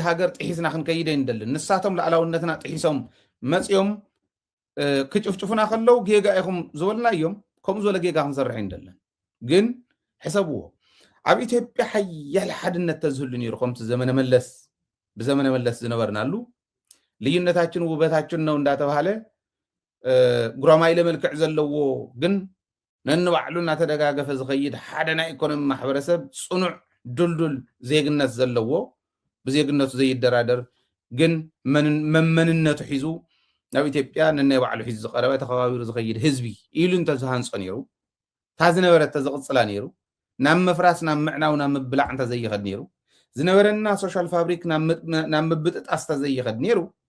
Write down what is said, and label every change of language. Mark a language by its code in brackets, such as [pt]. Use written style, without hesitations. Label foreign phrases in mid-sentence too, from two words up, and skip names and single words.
[ti] ሃገር ጥሒስና ክንከይደ ይንደልን ንሳቶም ላዕላውነትና ጥሒሶም መፅኦም ክጭፍጭፉና ከለው ጌጋ ኢኹም ዝበልና እዮም ከምኡ ዝበለ ጌጋ ክንሰርሕ ይንደልን ግን ሕሰብዎ ኣብ ኢትዮጵያ ሓያል ሓድነት ተዝህሉ ነይሩ ከምቲ ዘመነ መለስ ብዘመነ መለስ ዝነበርናሉ [am] ልዩነታችን ውበታችን ነው [ti] እንዳተባሃለ ጉራማይለ መልክዕ ዘለዎ ግን ነንባዕሉ እናተደጋገፈ ዝኸይድ ሓደ ናይ ኢኮኖሚ ማሕበረሰብ ጽኑዕ ዱልዱል ዜግነት ዘለዎ ብዜግነቱ ዘይደራደር ግን መንነቱ ሒዙ ናብ ኢትዮጵያ ነናይ ባዕሉ ሒዙ ዝቐረበ ተኸባቢሩ ዝኸይድ ህዝቢ ኢሉ እንተዝሃንጾ ነይሩ ታ ዝነበረት ተዘቕፅላ ነይሩ ናብ መፍራስ ናብ ምዕናው ናብ ምብላዕ እንተዘይኸድ ነይሩ ዝነበረና [en] social fabric [ti] ናብ ምብጥጣስ ተዘይኸድ ነይሩ